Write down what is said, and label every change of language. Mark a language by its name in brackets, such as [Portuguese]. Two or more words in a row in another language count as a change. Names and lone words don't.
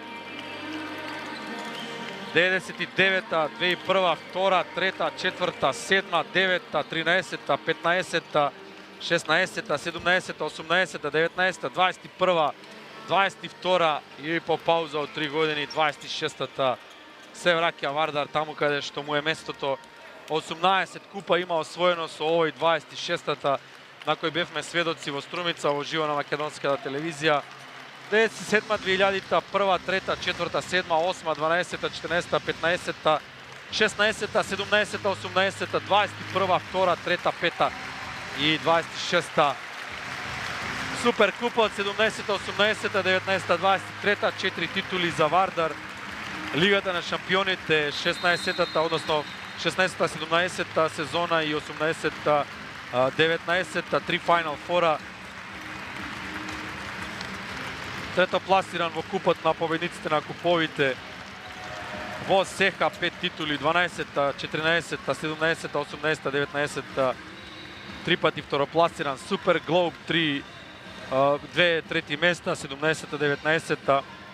[Macedonian] 99-та, 2001-та, 2-та, 3-та, 4-та, 7-та, 9-та, 13-та, 15-та, 16-та, 17-та, 18-та, 19-та, 21-та, 22-та и по пауза од 3 години 26-та се враќа Вардар таму каде што му е местото. 18 купа има освоено со овој 26-та, на кој бевме сведоци во Струмица во живо на македонската телевизија. 97-та, 2000-та, 1-та, 3-та, 4-та, 7-та, 8-та, 12-та, 14-та, 15-та, 16-та, 17-та, 18-та, 21-та, 2-та, 3-та, 5-та и 26-та. Супер купа од 17-та, 18-та, 19-та, 23-та, 4 титули за Вардар. Лигата на шампионите, 16-та, односно 16-та, 17-та сезона и 18-та, 19-та, 3 [English] Final Four- [Macedonian] а. Трето пласиран во купот на победниците на куповите. Во СЕХА 5 титули, 12-та, 14-та, 17-та, 18-та, 19-та, 3 пати второпласиран. Супер Глоб 3, 2 трети места, 17-та, 19-та.